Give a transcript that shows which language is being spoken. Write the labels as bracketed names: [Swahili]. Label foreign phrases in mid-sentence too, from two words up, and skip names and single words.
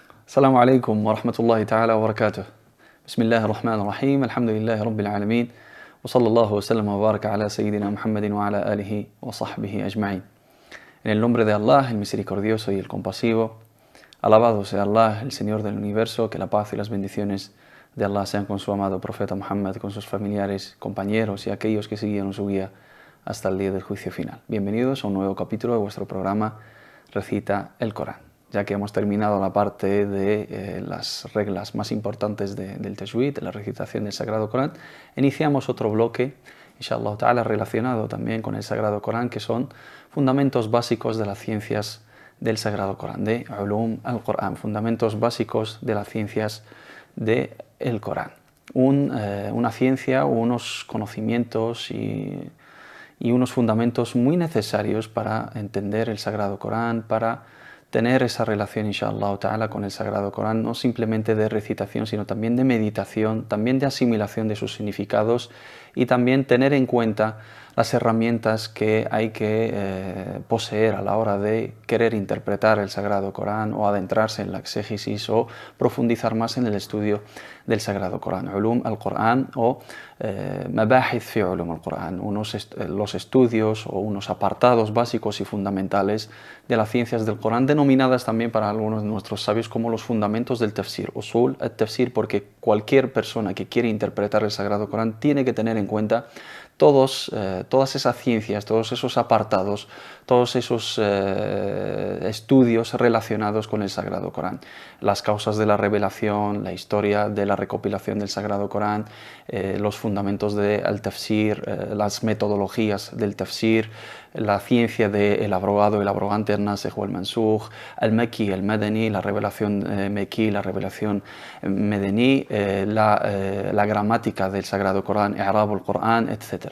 [Arabic] السلام عليكم ورحمة الله تعالى وبركاته. بسم الله الرحمن الرحيم. الحمد لله رب العالمين وصلى الله وسلم وبارك على سيدنا محمدٍ وعلى آله وصحبه أجمعين. [Spanish] En el nombre de Allah, el misericordioso y el compasivo, alabado sea Allah, el Señor del universo, que la paz y las bendiciones de Allah sean con su amado profeta Muhammad, con sus familiares, compañeros y aquellos que siguieron su guía hasta el día del juicio final. Bienvenidos a un nuevo capítulo de vuestro programa Recita el Corán. Ya que hemos terminado la parte de las reglas más importantes del Tajwid, de la recitación del Sagrado Corán, iniciamos otro bloque, [Arabic] إن شاء الله تعالى, [Spanish] relacionado también con el Sagrado Corán, que son fundamentos básicos de las ciencias del Sagrado Corán, de Ulum al-Corán, fundamentos básicos de las ciencias del Corán. Una ciencia, unos conocimientos y unos fundamentos muy necesarios para entender el Sagrado Corán, para tener esa relación, [Arabic] إن شاء الله تعالى, [Spanish] con el Sagrado Corán, no simplemente de recitación, sino también de meditación, también de asimilación de sus significados y también tener en cuenta las herramientas que hay que poseer a la hora de querer interpretar el Sagrado Corán o adentrarse en la exégesis o profundizar más en el estudio del Sagrado Corán. Ulum al-Corán o Mabahith fi Ulum al-Corán, los estudios o unos apartados básicos y fundamentales de las ciencias del Corán, denominadas también para algunos de nuestros sabios como los fundamentos del tafsir, [Arabic] أصول التفسير, [Spanish] porque cualquier persona que quiere interpretar el Sagrado Corán tiene que tener en cuenta todas esas ciencias, todos esos apartados, todos esos estudios relacionados con el Sagrado Corán. Las causas de la revelación, la historia de la recopilación del Sagrado Corán, los fundamentos del tafsir, las metodologías del tafsir, la ciencia del abrogado, el abrogante, el nasikh o el mansukh, el meki, el madani, la revelación meki, la revelación medení, la gramática del Sagrado Corán, [Arabic] إعراب القرآن, [Spanish] etc.